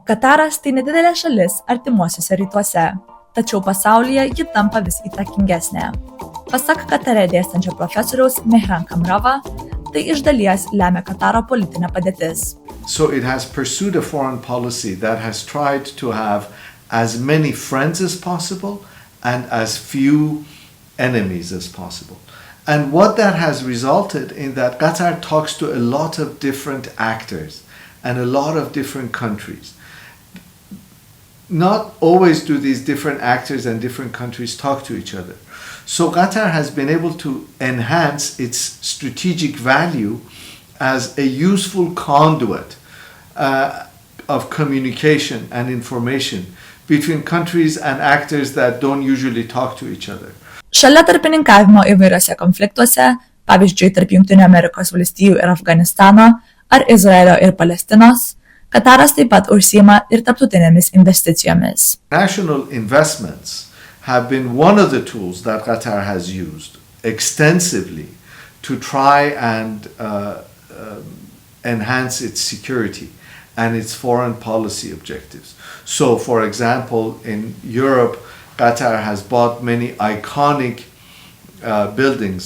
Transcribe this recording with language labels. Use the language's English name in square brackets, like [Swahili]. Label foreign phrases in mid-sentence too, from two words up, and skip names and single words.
[Lithuanian] Kataras tai nedidelė šalis artimuosiuose rytuose, tačiau pasaulyje ji tampa vis įtakingesnė. Pasak Katare dėstančio profesoriaus Mehran Kamrava, tai iš dalies lemia Kataro politinė padėtis. [English] So it has pursued a foreign policy that has tried to have as many friends as possible and as few enemies as possible. And what that has resulted in that Qatar talks to a lot of different actors and a lot of different countries. Not always do these different actors and different countries talk to each other. So Qatar has been able to enhance its strategic value as a useful conduit of communication and information between countries and actors that don't usually talk to each other. [Lithuanian] Šalia tarpininkavimo įvairiose konfliktuose, pavyzdžiui, tarp Jungtinių Amerikos valstijų ir Afganistano ar Izraelio ir Palestinos, Kataras taip pat užsiima ir tarptautinėmis investicijomis. [English] National investments have been one of the tools that Qatar has used extensively to try and enhance its security and its foreign policy objectives. So, for example, in Europe, Qatar has bought many iconic buildings.